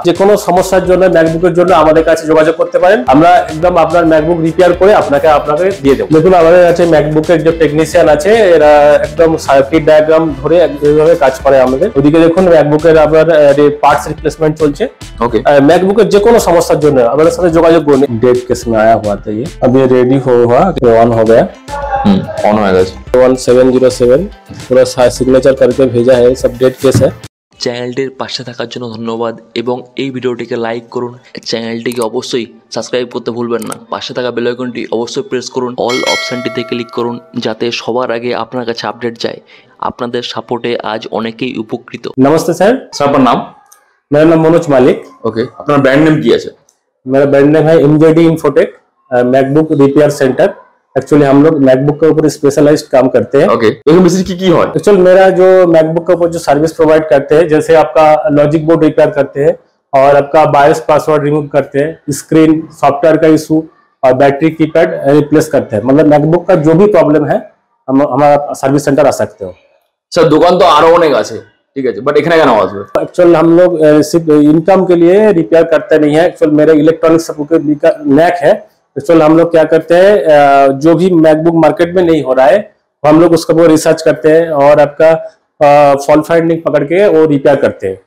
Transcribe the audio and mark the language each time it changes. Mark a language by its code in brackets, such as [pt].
[bn] যে কোনো সমস্যার জন্য ম্যাকবুকের জন্য আমাদের কাছে যোগাযোগ করতে পারেন, আমরা একদম আপনার ম্যাকবুক রিপেয়ার করে আপনাকে দিয়ে দেবো। দেখুন আমাদের কাছে ম্যাকবুকের যে টেকনিশিয়ান আছে এরা একদম সার্কিট ডায়াগ্রাম ধরে এইভাবে কাজ করে আমাদের। ওদিকে দেখুন ম্যাকবুকের আপনার पार्ट्स रिप्लेसमेंट चलছে। [en] okay, [bn] मैकबुक যে কোনো সমস্যার জন্য আমাদের সাথে যোগাযোগ করুন। [hi] डेट केस में आया हुआ था ये, अब ये रेडी हुआ, ऑन हो गया। ऑन हो गया। 1707 पूरा सिग्नेचर करके भेजा है, सब डेट केस है। [bn] চ্যানেলটির পাশে থাকার জন্য ধন্যবাদ এবং এই ভিডিওটিকে লাইক করুন। চ্যানেলটিকে অবশ্যই সাবস্ক্রাইব করতে ভুলবেন না। পাশে থাকা বেল আইকনটি অবশ্যই প্রেস করুন, অল অপশনটিতে ক্লিক করুন যাতে সবার আগে আপনার কাছে আপডেট যায়। আপনাদের সাপোর্টে আজ অনেকেই উপকৃত। [hi] नमस्ते सर। सर आपका नाम? मेरा नाम मनोज मालिक। ओके, अपना ब्रांड नेम क्या है? मेरा ब्रांड नेम है एमजेडी infotech MacBook repair centre. Actually हम लोग मैकबुक के ऊपर स्पेशलाइज्ड काम करते हैं। ओके, लेकिन बेसिकली की है? एक्चुअली मेरा जो मैकबुक के ऊपर जो सर्विस प्रोवाइड करते हैं, जैसे आपका लॉजिक बोर्ड रिपेयर करते हैं और आपका बायोस पासवर्ड रिमूव करते हैं, स्क्रीन सॉफ्टवेयर का इशू और बैटरी कीपैड रिप्लेस करते हैं। मतलब मैकबुक का जो भी प्रॉब्लम है हम हमारा सर्विस सेंटर आ सकते हो। [bn] सर दुकान तो आरो অনেক আছে, ঠিক আছে, বাট এখানে কেন আসবে? [hi] एक्चुअल हम लोग सिर्फ इनकम के लिए रिपेयर करते नहीं है। एक्चुअल मेरा इलेक्ट्रॉनिक सपोर्ट नैक है। एक्चुअल हम लोग क्या करते हैं, जो भी मैकबुक मार्केट में नहीं हो रहा है हम लोग उसका वो रिसर्च करते हैं और आपका फॉल्ट फाइंडिंग पकड़ के वो रिपेयर करते हैं।